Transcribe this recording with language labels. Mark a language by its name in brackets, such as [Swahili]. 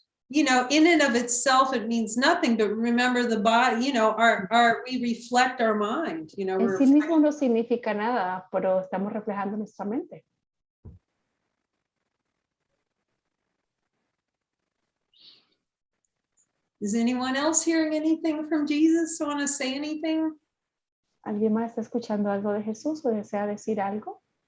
[English] In and of itself, it means nothing, but remember the body, we reflect our mind, [Spanish] En sí mismo no significa nada, pero estamos reflejando nuestra mente. [English] Is anyone else hearing anything from Jesus? Want to say anything? [Spanish] ¿Alguien más está escuchando algo de Jesús o desea decir algo?